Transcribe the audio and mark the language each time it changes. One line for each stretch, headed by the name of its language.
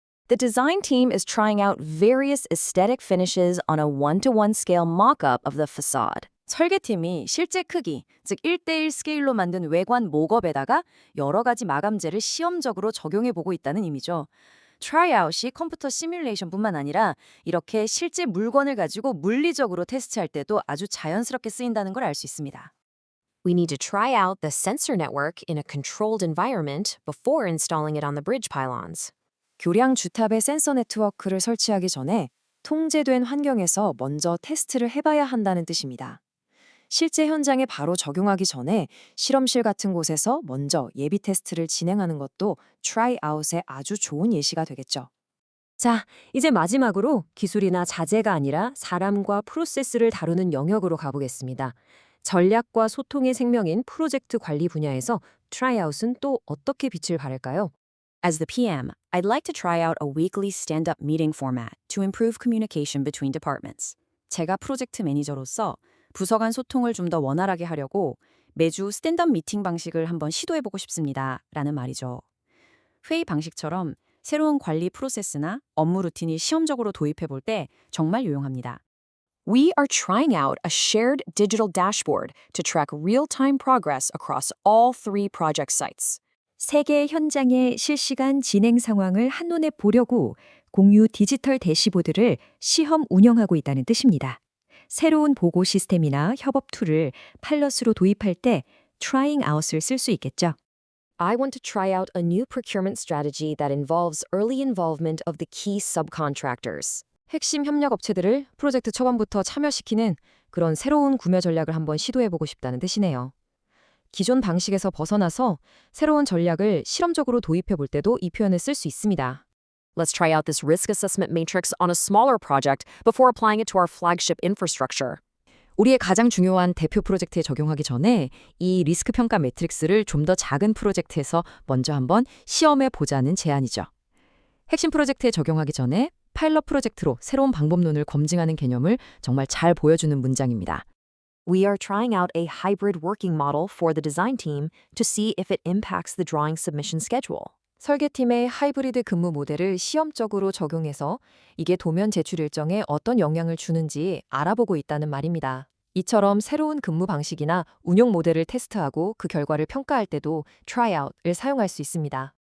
English: The design team is trying out various aesthetic finishes on a one-to-one scale mock-up of the facade.
Korean: 설계팀이 실제 크기, 즉 1대1 스케일로 만든 외관 목업에다가 여러 가지 마감재를 시험적으로 적용해보고 있다는 의미죠. 트라이아웃이 컴퓨터 시뮬레이션뿐만 아니라 이렇게 실제 물건을 가지고 물리적으로 테스트할 때도 아주 자연스럽게 쓰인다는 걸 알 수 있습니다.
English: We need to try out the sensor network in a controlled environment before installing it on the bridge pylons.
Korean: 교량 주탑에 센서 네트워크를 설치하기 전에 통제된 환경에서 먼저 테스트를 해봐야 한다는 뜻입니다. 실제 현장에 바로 적용하기 전에 실험실 같은 곳에서 먼저 예비 테스트를 진행하는 것도 try out의 아주 좋은 예시가 되겠죠. 자, 이제 마지막으로 기술이나 자재가 아니라 사람과 프로세스를 다루는 영역으로 가보겠습니다. 전략과 소통의 생명인 프로젝트 관리 분야에서 트라이아웃은 또 어떻게 빛을 발할까요?
English: As the PM, I'd like to try out a weekly stand-up meeting format to improve communication between departments.
Korean: 제가 프로젝트 매니저로서 부서 간 소통을 좀 더 원활하게 하려고 매주 스탠드업 미팅 방식을 한번 시도해보고 싶습니다. 라는 말이죠. 회의 방식처럼 새로운 관리 프로세스나 업무 루틴이 시험적으로 도입해볼 때 정말 유용합니다.
English: We are trying out a shared digital dashboard to track real-time progress across all 3 project sites.
Korean: 세계 현장의 실시간 진행 상황을 한눈에 보려고 공유 디지털 대시보드를 시험 운영하고 있다는 뜻입니다. 새로운 보고 시스템이나 협업 툴을 파일럿으로 도입할 때 trying out을 쓸 수 있겠죠.
English: I want to try out a new procurement strategy that involves early involvement of the key subcontractors.
Korean: 핵심 협력 업체들을 프로젝트 초반부터 참여시키는 그런 새로운 구매 전략을 한번 시도해보고 싶다는 뜻이네요. 기존 방식에서 벗어나서 새로운 전략을 실험적으로 도입해볼 때도 이 표현을 쓸 수 있습니다.
English: Let's try out this risk assessment matrix on a smaller project before applying it to our flagship infrastructure.
Korean: 우리의 가장 중요한 대표 프로젝트에 적용하기 전에 이 리스크 평가 매트릭스를 좀 더 작은 프로젝트에서 먼저 한번 시험해 보자는 제안이죠. 핵심 프로젝트에 적용하기 전에 파일럿 프로젝트로 새로운 방법론을 검증하는 개념을 정말 잘 보여주는 문장입니다.
English: We are trying out a hybrid working model for the design team to see if it impacts the drawing submission schedule.
Korean: 설계팀의 하이브리드 근무 모델을 시험적으로 적용해서 이게 도면 제출 일정에 어떤 영향을 주는지 알아보고 있다는 말입니다. 이처럼 새로운 근무 방식이나 운용 모델을 테스트하고 그 결과를 평가할 때도 tryout을 사용할 수 있습니다.